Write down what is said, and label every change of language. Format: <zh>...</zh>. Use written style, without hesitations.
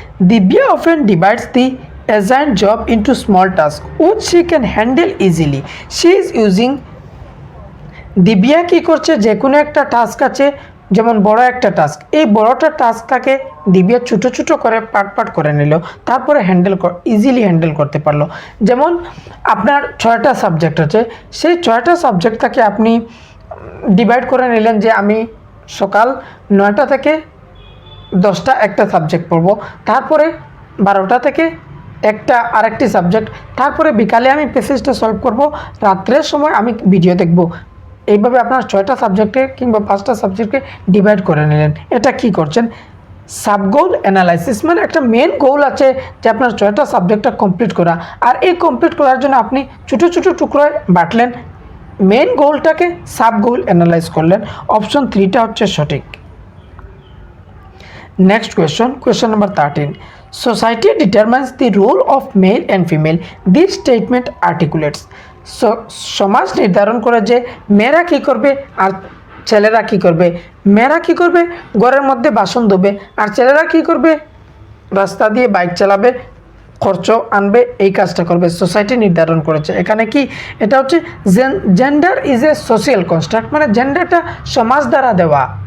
<en>Divya often divides the assigned job into small tasks which she can handle easily. She is using</en> <bn>Divya কি করছে, যে কোনো একটা task আছে, যেমন বড় একটা টাস্ক, এই বড়টা টাস্কটাকে দিব্যা ছোটো ছোটো করে পার্ট করে নিল, তারপরে ইজিলি হ্যান্ডেল করতে পারলো। যেমন আপনার 6টা সাবজেক্ট আছে, সেই 6টা সাবজেক্টটাকে আপনি ডিভাইড করে নিলেন যে আমি সকাল 9টা থেকে 10টা একটা সাবজেক্ট পড়বো, তারপরে 12টা থেকে আরেকটি সাবজেক্ট, তারপরে বিকালে আমি প্যাসেজটা সলভ করব, রাত্রের সময় আমি ভিডিও দেখব। এইভাবে আপনার 6টা সাবজেক্টে কিংবা 5টা সাবজেক্টকে ডিভাইড করে নিলেন। এটা কি করছেন? সাব গোল অ্যানালাইসিস, মানে একটা মেন গোল আছে যে আপনার 6টা সাবজেক্টটা কমপ্লিট করা, আর এই কমপ্লিট করার জন্য আপনি ছোটো ছোটো টুকরোয় বাঁটলেন, মেন গোলটাকে সাব গোল অ্যানালাইজ করলেন। অপশন 3টা হচ্ছে সঠিক।</bn> <en>Next question number 13. Society determines the role of male and female. This statement articulates.</en> <bn>সমাজ নির্ধারণ করে যে মেয়েরা কী করবে আর ছেলেরা কী করবে। মেয়েরা কী করবে? ঘরের মধ্যে বাসন ধোবে, আর ছেলেরা কী করবে? রাস্তা দিয়ে বাইক চালাবে, খরচ আনবে, এই কাজটা করবে। সোসাইটি নির্ধারণ করেছে। এখানে কি এটা হচ্ছে gender is a social construct, মানে জেন্ডারটা সমাজ দ্বারা দেওয়া।</bn>